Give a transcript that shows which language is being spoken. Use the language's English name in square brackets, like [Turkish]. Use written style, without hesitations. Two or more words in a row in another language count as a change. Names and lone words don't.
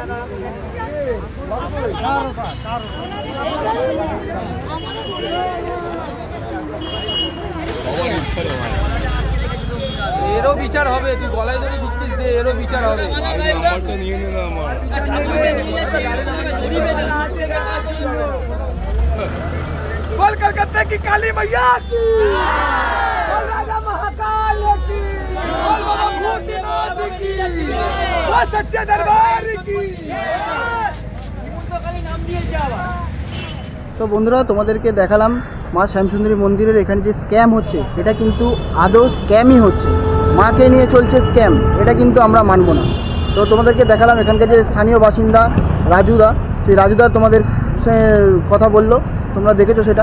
[Bangla] এরও বিচার হবে, তুই গলায় ধরে দিচ্ছিস যে এরও বিচার হবে। নাম্বারটা নিয়ে নে না আমার। [Hindi] बोल कलकत्ते की काली मैया की, बोल राजा महाकाल की, बोल बाबा भूतनाथ की, बोल सच्चे दरबार की। [Bangla] তো বন্ধুরা, তোমাদেরকে দেখালাম মা শ্যামসুন্দরী মন্দিরের এখানে যে স্ক্যাম হচ্ছে, এটা কিন্তু আদৌ স্ক্যামই হচ্ছে। মাকে নিয়ে চলছে স্ক্যাম, এটা কিন্তু আমরা মানব না। তো তোমাদেরকে দেখালাম এখানকার যে স্থানীয় বাসিন্দা রাজুদা, সেই রাজুদা তোমাদের কথা বললো, তোমরা দেখেছো সেটা।